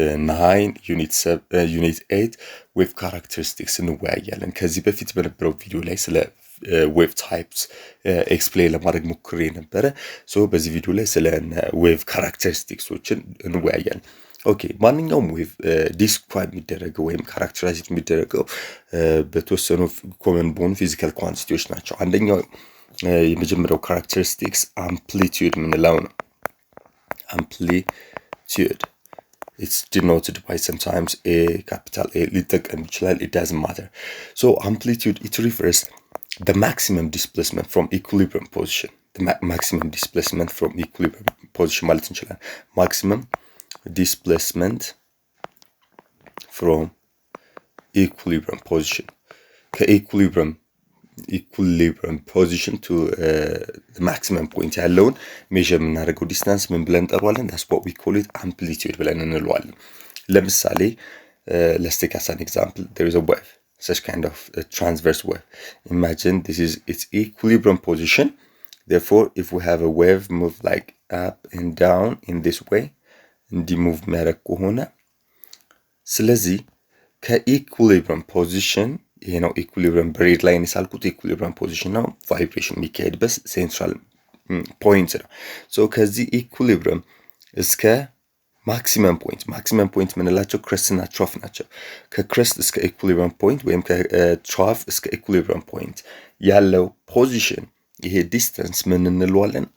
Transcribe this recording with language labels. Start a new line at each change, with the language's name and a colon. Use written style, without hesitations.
Amharic: 9 ዩኒት 8 ዌቭ ካራክተሪስቲክስ እንወያያለን። ከዚህ በፊት በነበረው ቪዲዮ ላይ ስለ ዌቭ ታይፕስ ኤክስፕሌን ለማድረግ ሞክሬ ነበረ። በዚህ ቪዲዮ ላይ ስለ ዌቭ ካራክተሪስቲክሶችን እንወያያለን። ኦኬ ማንኛውም ዌቭ ዲስክራይብ የሚደረገው ወይም ካራክተራይዝ የሚደረገው በተወሰኑ ኮመን በሆኑ ፊዚካል ኳንቲቲዎች ናቸው። አንደኛው የመጀመሪያው ካራክተሪስቲክስ አምፕሊቲዩድ የምንለው ነው። አምፕሊቲዩድ
English: it's denoted by sometimes a capital A
Amharic: ሊጠቀም ይችላል,
English: it doesn't matter. So amplitude, it refers the maximum displacement from equilibrium position. The maximum displacement from equilibrium position
Amharic: ማለት እንችላለን.
English: Maximum displacement from equilibrium position.
Amharic: ከequilibrium
English: position to the maximum point
Amharic: ያለውን measure የምናደርገው distance ምን ብለን እንጠራዋለን?
English: That's what we call it amplitude
Amharic: ብለን እንለዋለን።
English: ለምሳሌ let's take as an example, there is a wave, such kind of a transverse wave. Imagine this is its equilibrium position. Therefore, if we have a wave move like up and down in this way,
Amharic: እንዲሙቭ የሚያደርግ ከሆነ ስለዚህ ከኢኩሊብሪየም ፖዚሽን ይሄ ነው ኢኩሊብሪየም በሬድ ላይን የሳልኩት ኢኩሊብሪየም ፖዚሽን ነው። ቫይብሬሽን የሚካሄድበት ሴንትራል ፖይንት ነው። ከዚህ ኢኩሊብሪየም እስከ ማክሲመም ፖይንት ምንላቸው ክረስትና ትሮፍ ናቸው። ከክረስት እስከ ኢኩሊብሪየም ፖይንት ወይም ከትሮፍ እስከ ኢኩሊብሪየም ፖይንት ያለው ፖዚሽን ይሄ ዲስታንስ ምን እንለዋለን?